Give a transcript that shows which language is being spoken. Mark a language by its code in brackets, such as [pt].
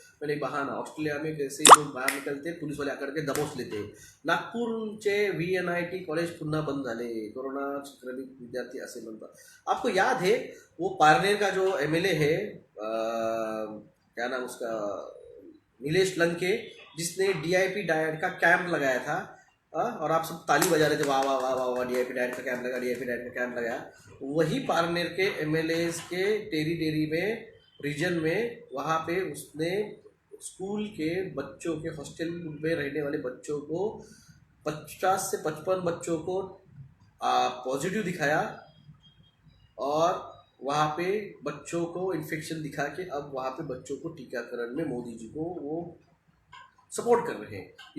[hi] मैंने बहाना, ऑस्ट्रेलिया में कैसे लोग बाहर निकलते पुलिस वाले आकर के दबोच लेते। [mr] नागपूरचे VNIT कॉलेज पुन्हा बंद झाले, कोरोना संक्रमित विद्यार्थी असे म्हणतात। [hi] आपको याद है वो पारनेर का जो MLA है, क्या नाम उसका, नीलेश लंके, जिसने DIP डाइट का कैंप लगाया था। और आप सब ताली बजा रहे थे, वाह वाह वाह वाह वाह, DIP डाइट का कैंप लगा, DIP डाइट का कैंप लगाया। वही पारनेर के MLAs के टेरी में, रीजन में, वहाँ पे उसने स्कूल के बच्चों के, हॉस्टल में रहने वाले बच्चों को, 50 से 55 बच्चों को पॉजिटिव दिखाया, और वहाँ पे बच्चों को इन्फेक्शन दिखा के अब वहाँ पे बच्चों को टीकाकरण में मोदी जी को वो सपोर्ट कर रहे हैं।